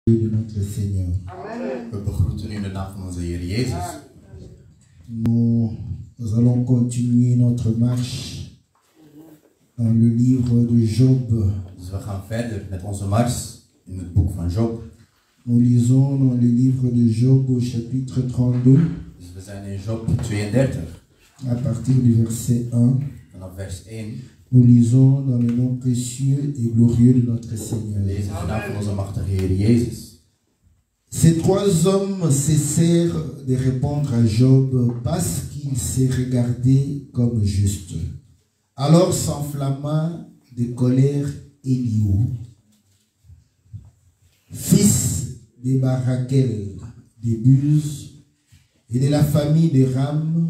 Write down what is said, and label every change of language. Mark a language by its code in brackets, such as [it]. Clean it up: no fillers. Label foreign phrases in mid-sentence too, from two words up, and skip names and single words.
[fr] De notre Seigneur. Amen. [nl] We begroeten u in de naam van onze Heer Jezus. [fr] Nous allons continuer notre marche dans le livre de Job. [nl] Dus we gaan verder met onze mars in het boek van Job. [fr] Nous lisons dans le livre de Job au chapitre 32. [nl] Dus we zijn in Job 32. [fr] À partir du verset 1. [nl] Vanaf vers 1. [fr] Nous lisons dans le nom précieux et glorieux de notre Seigneur. [nl] We lezen de naam van onze machtige Heer Jezus. [fr] Ces trois hommes cessèrent de répondre à Job parce qu'il s'est regardé comme juste. Alors s'enflamma de colère Elihu, fils de Barakel, de Buz et de la famille de Ram.